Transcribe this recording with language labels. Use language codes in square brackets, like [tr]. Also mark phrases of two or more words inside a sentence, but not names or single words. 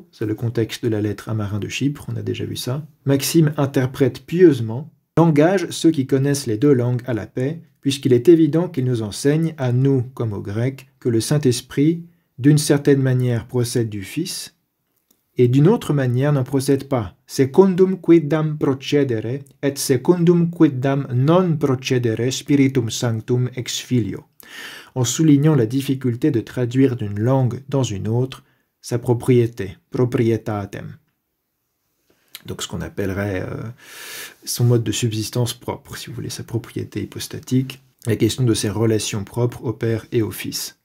[fr] C'est le contexte de la lettre à Marin de Chypre, on a déjà vu ça. Maxime interprète pieusement, langage ceux qui connaissent les deux langues à la paix, puisqu'il est évident qu'il nous enseigne, à nous comme aux Grecs, que le Saint-Esprit, d'une certaine manière, procède du Fils, et d'une autre manière n'en procède pas. [la] Secundum quidam procedere, et secundum quidam non procedere spiritum sanctum ex filio, [fr] en soulignant la difficulté de traduire d'une langue dans une autre sa propriété, proprietatem. Donc ce qu'on appellerait son mode de subsistance propre, si vous voulez, sa propriété hypostatique, la question de ses relations propres au Père et au Fils.